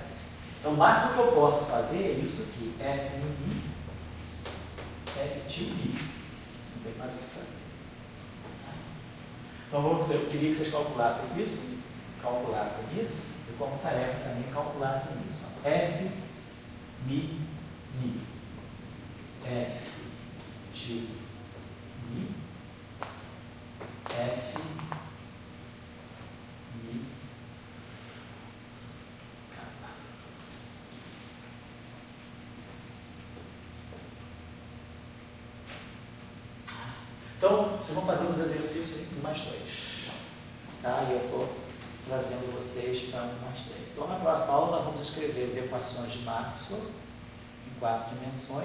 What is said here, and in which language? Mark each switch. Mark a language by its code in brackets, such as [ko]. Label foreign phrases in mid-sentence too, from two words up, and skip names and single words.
[pt] Então, o máximo que eu posso fazer é isso aqui. F mi, F til mi. Não tem mais o que fazer. Então, eu queria que vocês calculassem isso, e como tarefa também calculassem isso. F mi, F til mi, F mi, kappa. Então, vocês vão fazer os exercícios em mais 2. Tá? E eu estou trazendo vocês para 1 mais 3. Então, na próxima aula, nós vamos escrever as equações de Maxwell em 4 dimensões.